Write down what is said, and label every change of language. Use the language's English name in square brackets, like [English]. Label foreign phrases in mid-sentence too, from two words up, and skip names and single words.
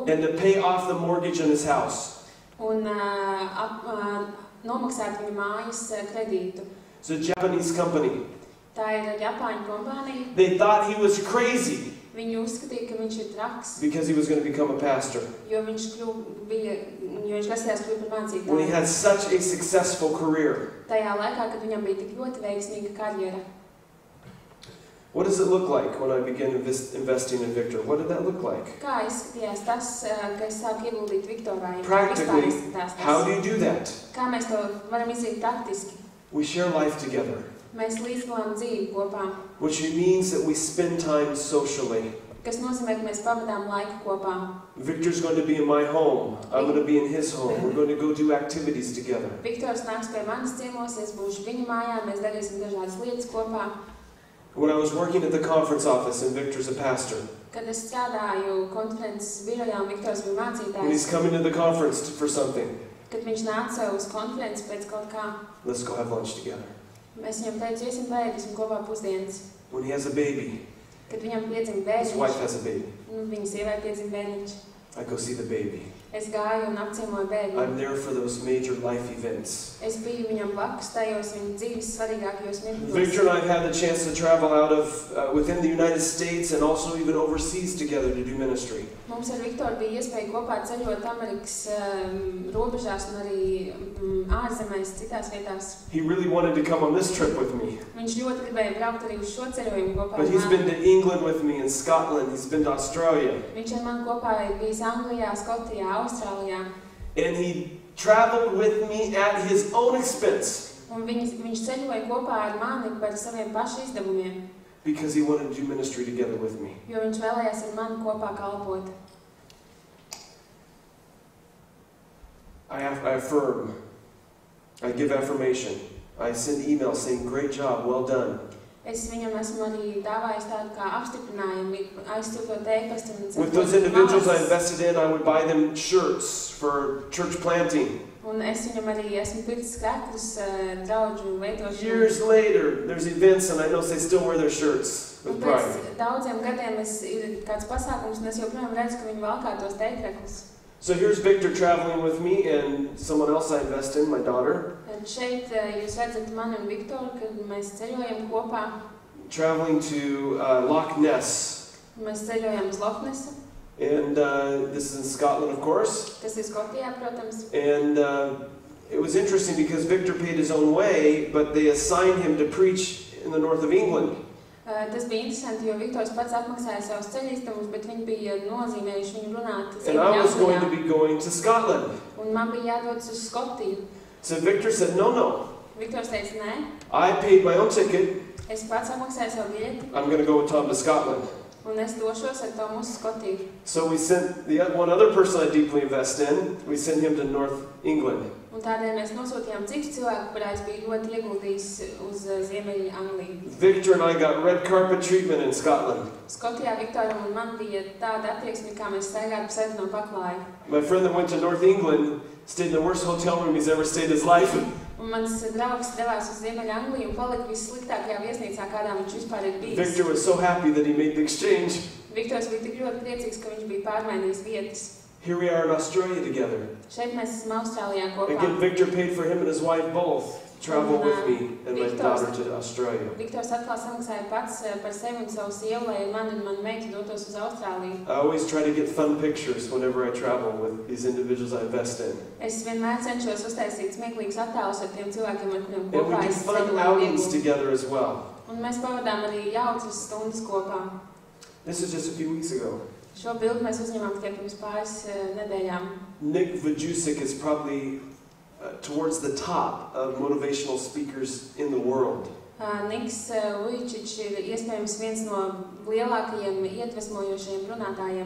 [English] and to pay off the mortgage on his house. [Latvian] un nomaksāt viņa mājas kredītu. [English] It's a Japanese company. [Latvian] Tā ir Japāņu kompānija. [English] They thought he was crazy [Latvian] Viņi uzskatīja, ka viņš ir traks, [English] because he was going to become a pastor. [Latvian] jo viņš grasījās kļūt par [English] When he [Latvian] mācītāju. [English] had such a successful career. [Latvian] Tajā laikā, kad viņam bija tik ļoti veiksmīga karjera. [English] What does it look like when I began investing in Victor? What did that look like? [Latvian] Kā izskatījās tas, ka es sāku ieguldīt Viktorā? [English] Practically, how do you do that? [Latvian] Kā mēs to varam izdarīt taktiski? [English] We share life together, [Latvian] Mēs līdzgalām dzīvi kopā, [English] which means that we spend time socially. [Latvian] kas nozīmē, ka mēs pavadām laiku kopā. [English] Victor's going to be in my home. I'm going to be in his home. We're going to go do activities together. [Latvian] Viktors nāks pie manis ciemos, es būšu viņa mājā, mēs darīsim dažādas lietas kopā. [English] When I was working at the conference office and Victor's a pastor, [Latvian] Kad es strādāju konferences birojā un Viktors bija [English] when he's [Latvian] mācītājs, [English] coming to the conference for something, [Latvian] kad viņš nāca uz konferenci pēc kaut kā, [English] let's go have lunch together. [Latvian] mēs viņam teicu, iesim bēdīsim kopā pusdienas. [English] When he has a baby, [Latvian] Kad viņam piedzima [English] his wife [Latvian] bērniņš, [English] has a baby, [Latvian] viņa sievai piedzima bērniņš, [English] I go see the baby. [Latvian] es gāju un apciemoju bērniņu. [English] I'm there for those major life events. [Latvian] Es biju viņam blakus tajos viņa dzīves svarīgākajos [English] Victor [Latvian] mirkļos. [English] and I have had the chance to travel out of within the United States and also even overseas together to do ministry. [Latvian] Mums ar Viktoru bija iespēja kopā ceļot Amerikas robežās un arī ārzemēs, citās vietās. [English] He really wanted to come on this trip with me. [Latvian] Viņš ļoti gribēja braukt arī uz šo ceļojumu kopā [English] But [Latvian] ar [English] he's been [Latvian] mani. [English] to England with me and Scotland. He's been to Australia. [Latvian] Viņš ar mani kopā ir bijis Anglijā, Skotijā, Austrālijā. [English] And he traveled with me at his own expense [Latvian] Un viņš ceļoja kopā ar mani par saviem pašu izdevumiem, [English] because he wanted to do ministry together with me. [Latvian] jo viņš vēlējās ar mani kopā kalpot. [English] I affirm. I give affirmation. I send emails saying, great job, well done. [Latvian] Es viņam esmu arī dāvājis tādu kā apstiprinājumu, aizsūtot e-pastu un [English] With those individuals I invested in, I would buy them shirts for church planting. [Latvian] Un es viņam arī esmu pircis skrektus draudžu veidošanu. [English] Years later, there's events and I know they still wear their shirts with pride. [Latvian] Pēc daudziem gadiem ir kāds pasākums, un es joprojām redzu, ka viņi valkā tos teikrekļus. [English] So here's Victor traveling with me and someone else I invest in, my daughter. [Latvian] Un šeit jūs redzat mani un Viktoru, kad mēs ceļojam kopā. [English] Traveling to Loch Ness. [Latvian] Mēs ceļojam uz Loch Nessu. [English] And this is in Scotland, of course. [Latvian] Tas ir Skotijā, protams. [English] And it was interesting because Victor paid his own way, but they assigned him to preach in the north of England. [Latvian] Tas bija interesanti, jo Viktors pats apmaksāja savus ceļīstumus, bet viņi bija nozīmējuši viņu runāt [English] And I was going to be going to Scotland. [Latvian] Un man bija jādodas uz Skotiju. [English] So Victor said, no. [Latvian] Viktors teica, nē. [English] I paid my own ticket. [Latvian] Es pats apmaksāju savu biļeti. [English] I'm going to go with Tom to Scotland. [Latvian] Un es došos ar Tomu uz Skotiju. [English] So we sent the one other person I deeply invest in, we sent him to North England. [Latvian] Un tādēļ mēs nosūtījām citu cilvēku, kurā es biju ļoti ieguldījis uz Ziemeļu Angliju. [English] Victor and I got red carpet treatment in Scotland. [Latvian] Skotijā Viktoram un man bija tāda attieksme, kā mēs staigātu pa sarkano paklāju. [English] My friend that went to North England stayed in the worst hotel room he's ever stayed in his life. [Latvian] Un mans draugs devās uz Ziemeļu Angliju un palika vissliktākajā viesnīcā, kādā viņš vispār ir bijis. [English] Victor was so happy that he made the exchange. [Latvian] Viktors bija tik ļoti priecīgs, ka viņš bija pārmainījis vietas. [English] Here we are in Australia together. [Latvian] Šeit mēs esam Austrālijā kopā. [English] Again, Victor paid for him and his wife both to travel with me and my daughter to Australia. [Latvian] Viktors atkal samaksāja pats par sevi un savu sievu, lai mani un manu meitu dotos uz Austrāliju. [English] I always try to get fun pictures whenever I travel with these individuals I invest in. [Latvian] Es vienmēr cenšos uztaisīt smieklīgus attēlus ar tiem cilvēkiem, ar kuriem [English] And we [Latvian] kopā [English] do [Latvian] es [English] fun outings together as well. [Latvian] Un mēs pavadām arī jaucas stundas kopā. [English] This is just a few weeks ago. [Latvian] Šo bildi mēs uzņemam tikai pirms pāris nedēļām. [English] Nick Vujicic is probably towards the top of motivational speakers in the world. [Latvian] Niks Vujicic ir iespējams viens no lielākajiem iedvesmojošajiem runātājiem